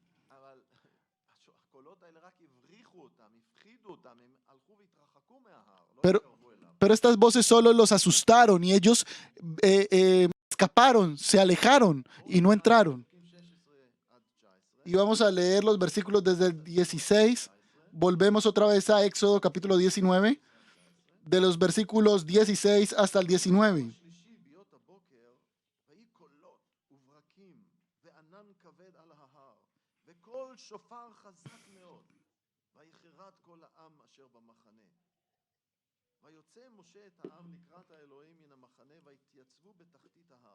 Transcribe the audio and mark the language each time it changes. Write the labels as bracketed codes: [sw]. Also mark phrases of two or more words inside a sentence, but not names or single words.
[es] Pero estas voces solo los asustaron y ellos escaparon, se alejaron y no entraron. Y vamos a leer los versículos desde el 16. Volvemos otra vez a Éxodo capítulo 19, de los versículos 16 hasta el 19. [he] ויוצא משה את העם לקראת האלוהים מן המחנה ויתייצבו בתחתית ההר.